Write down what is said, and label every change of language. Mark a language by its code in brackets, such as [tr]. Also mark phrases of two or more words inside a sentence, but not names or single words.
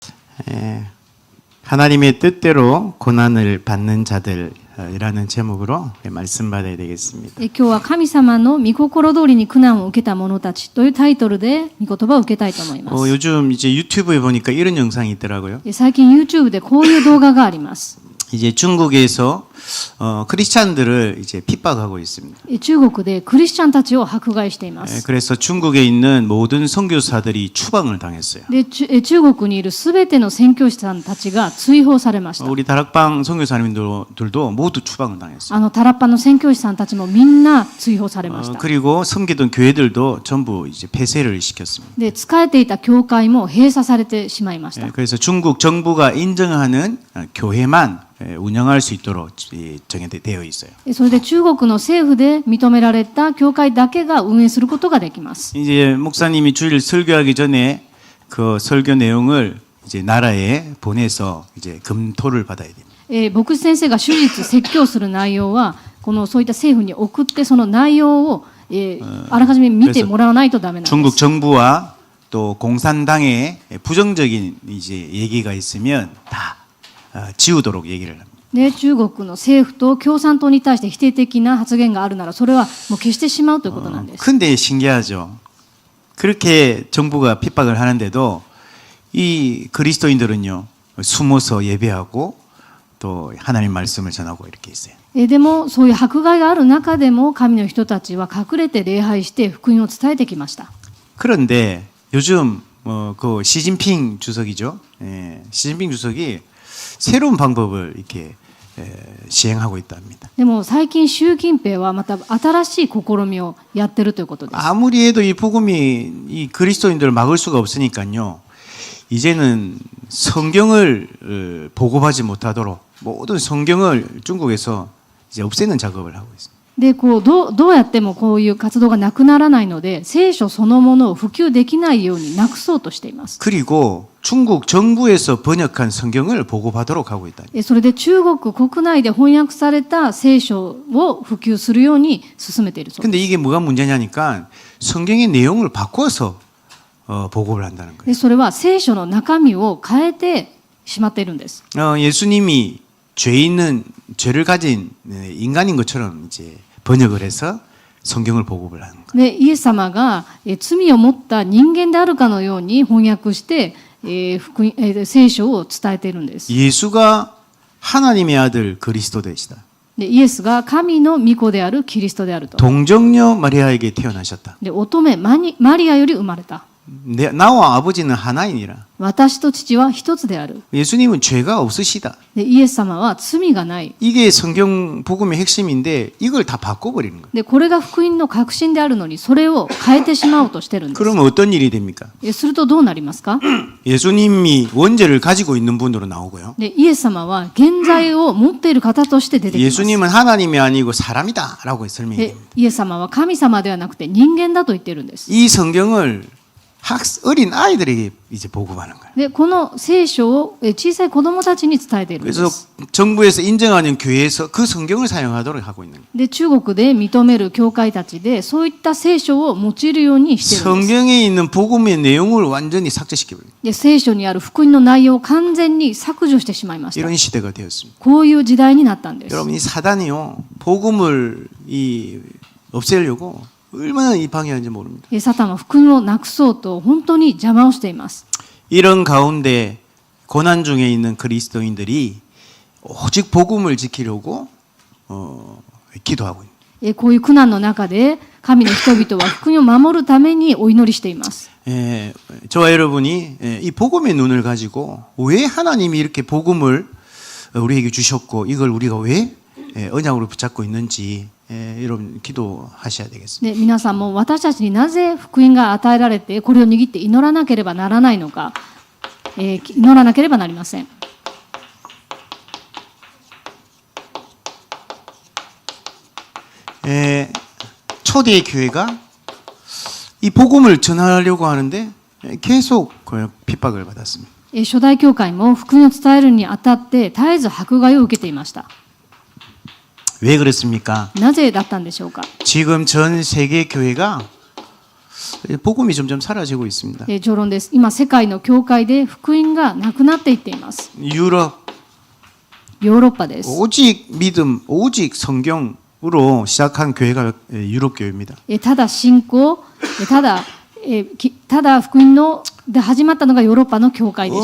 [ko] 하나님의 뜻대로 고난을 받는 자들이라는 제목으로 말씀 받아야 되겠습니다. [ja] 今日は神様の御心通りに苦難を受けた者たちというタイトルで御言葉を受けたいと思います。 [ko] 요즘 이제 유튜브에 보니까 이런 영상이 있더라고요. [ja] 最近 YouTube でこういう動画があります。 [ko] 이제 중국에서 크리스찬들을 이제 핍박하고 있습니다. [ja] 中国でクリスチャンたちを迫害しています。 [ko] 그래서 중국에 있는 모든 선교사들이 추방을 당했어요. [ja] で中国にいるすべての宣教師さんたちが追放されました。 [ko] 우리 다락방 선교사님들도 모두 추방을 당했어요. 그리고 섬기던 교회들도 전부 이제 폐쇄를 시켰습니다. [ja] で仕えていた教会も閉鎖されてしまいました。 [ko] 그래서 중국 정부가 인정하는 교회만 운영할 수 있도록 정해되어 있어요. [ja] それで中国の政府で認められた教会だけが運営することができます。 [ko] 이제 목사님이 주일 설교하기 전에 그 설교 내용을 이제 나라에 보내서 이제 검토를 받아야 됩니다. [ja] 牧師先生が手術説教する内容はそういった政府に送ってその内容をあらかじめ見てもらわないとダメなんです。 [ko] 중국 정부와 또 공산당의 부정적인 이제 얘기가 있으면 다 지우도록 얘기를 합니다. [ja] で中国の政府と共産党に対して否定的な発言があるならそれはもう消してしまうということなんです。 [ko] 근데 신기하죠. 그렇게 정부가 핍박을 하는데도 이 그리스도인들은요 숨어서 예배하고 또 하나님 말씀을 전하고 이렇게 있어요. [ja] でもそういう迫害がある中でも神の人たちは隠れて礼拝して福音を伝えてきました。 [ko] 그런데 요즘 그 시진핑 주석이죠. 시진핑 주석이 새로운 방법을 이렇게 시행하고 있답니다. [ja] でも最近習近平はまた新しい試みをやってるということです。 [ko] 아무리 해도 이 복음이 이 그리스도인들을 막을 수가 없으니까요. 이제는 성경을 보급하지 못하도록 모든 성경을 중국에서 이제 없애는 작업을 하고 있습니다. [ja] でどうやってもこういう活動がなくならないので聖書そのものを普及できないようになくそうとしています。 [ko] 그리고 중국 정부에서 번역한 성경을 보급하도록 하고 있다. [ja] それで中国国内で翻訳された聖書を普及するように進めているそうです。 [ko] 근데 이게 뭐가 문제냐니까 성경의 내용을 바꿔서 보급을 한다는 거예요. [ja] でそれは聖書の中身を変えてしまっているんです。 [ko] 예수님이 죄를 가진 인간인 것처럼 이제 번역을 해서 성경을 보급을 하는 거예요. [ja] でイエス様が罪を持った人間であるかのように翻訳して聖書を伝えているんです。 [ko] 예수가 하나님의 아들 그리스도 되시다. [ja] でイエスが神の御子であるキリストであると。 [ko] 동정녀 마리아에게 태어나셨다. [ja] で乙女マリアより生まれた。 [ko] 나와 아버지는 하나이니라. [ja] 私と父は一つである。 [ko] 예수님은 죄가 없으시다. [ja] でイエス様は罪がない。 [ko] 이게 성경 복음의 핵심인데 이걸 다 바꿔버리는 거예요. [ja] でこれが福音の核心であるのにそれを変えてしまおうとしてるんです。 [ko] 그러면 어떤 일이 됩니까? [ja] するとどうなりますか？ [ko] 예수님이 원죄를 가지고 있는 분으로 나오고요. [ja] でイエス様は現在を持っている方として出てきます。 [ko] 예수님은 하나님이 아니고 사람이다라고 설명이 [ja] で [ko] 됩니다. [ja] イエス様は神様ではなくて人間だと言ってるんです。 [ko] 이 성경을 어린 아이들에게 이제 보급하는 거예요. [ja] でこの聖書を小さい子供たちに伝えているんで [ko] 그래서 [ja] す。 [ko] 정부에서 인정하는 교회에서 그 성경을 사용하도록 하고 있는 거예요. [ja] で中国で認める教会たちでそういった聖書を用いるようにしているんです。 [ko] 성경에 있는 복음의 내용을 완전히 삭제시켜버려요. [ja] で聖書にある福音の内容を完全に削除してしまいました。 [ko] 이런 시대가 되었습니다. [ja] こういう時代になったんです。 [ko] 여러분 이 사단이요 복음을 없애려고 얼마나 이 방해하는지 모릅니다. [ja] サタンは福音をなくそうと本当に邪魔をしています。 [ko] 이런 가운데 고난 중에 있는 그리스도인들이 오직 복음을 지키려고 기도하고 있습니다. [ja] こういう苦難の中で神の人々は福音を守るためにお祈りしています。 [ko] 저와 여러분이 이 복음의 눈을 가지고 왜 하나님이 이렇게 복음을 우리에게 주셨고 이걸 우리가 왜 언약으로 붙잡고 있는지 여러분 기도하셔야 되겠습니다. [ja] で皆さんも私たちになぜ福音が与えられてこれを握って祈らなければならないのか、祈らなければなりません。 [ko] 초대 교회가 이 복음을 전하려고 하는데 계속 핍박을 받았습니다. [ja] 初代教会も福音を伝えるにあたって絶えず迫害を受けていました。 [ko] 왜 그렇습니까? [ja] なぜだったんでしょうか。 [ko] 지금 전 세계 교회가 복음이 점점 사라지고 있습니다. [ja] 序論です。今、世界の教会で福音がなくなっていっています。 [ko] 유럽 [ja] ヨーロッパです。 [ko] 오직 믿음, 오직 성경으로 시작한 교회가 유럽 교회입니다. [ja] ただ信仰、ただ福音ので始まったのがヨーロッパの教会でした。